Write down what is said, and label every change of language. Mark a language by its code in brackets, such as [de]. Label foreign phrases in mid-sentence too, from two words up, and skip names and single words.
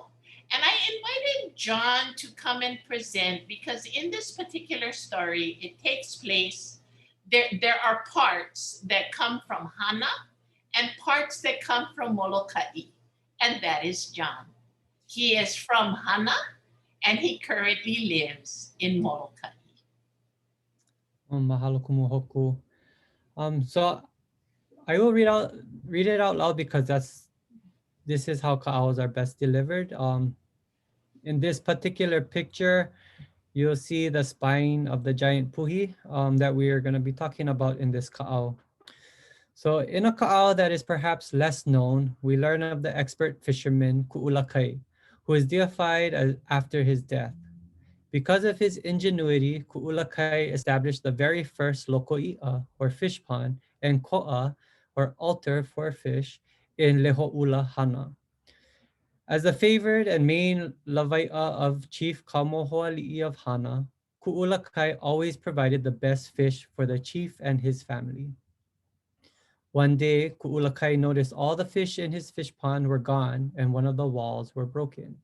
[en] And I invited John to come and present because in this particular story, it takes place, there are parts that come from Hana and parts that come from Molokaʻi, and that is John. He is from Hana and he currently lives in Molokaʻi. [haw] Mahalo kumuhoku. [en] So I will read it out loud because this is how kaʻaos are best delivered. In this particular picture, you'll see the spine of the giant puhi that we are going to be talking about in this kaʻao. So in a kaʻao that is perhaps less known, we learn of the expert fisherman Kuʻulakai, who is deified after his death. Because of his ingenuity, Kuʻulakai established the very first lokoʻiʻa, or fish pond, and koʻa, or altar for fish, in Lehoʻula Hana. As the favored and main lawaiʻa of Chief Kamohoaliʻi of Hana, Kuʻulakai always provided the best fish for the chief and his family. One day, Kuʻulakai noticed all the fish in his fish pond were gone and one of the walls were broken.